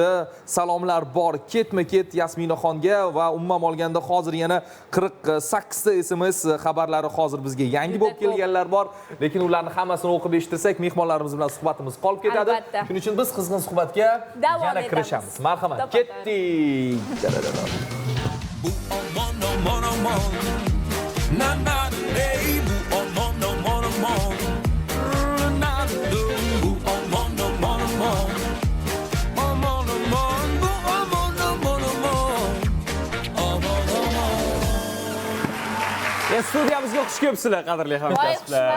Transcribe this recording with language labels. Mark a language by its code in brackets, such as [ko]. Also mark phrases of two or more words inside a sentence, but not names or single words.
[uz] Salomlar bor ketma-ket Yasminaxonga va umuman olganda hozir yana 48 ta SMS xabarlari hozir bizga yangi bo'lib kelganlar bor. Lekin ularni hammasini o'qib eshittirsak mehmonlarimiz bilan suhbatimiz qolib ketadi. Shuning uchun biz qizg'in suhbatga yana kirishamiz. Marhamat, ketdik. Bu omon na na day bu omon na do bu omon Studiyamizga xush kelibsizlar, qadrli hamkasblar.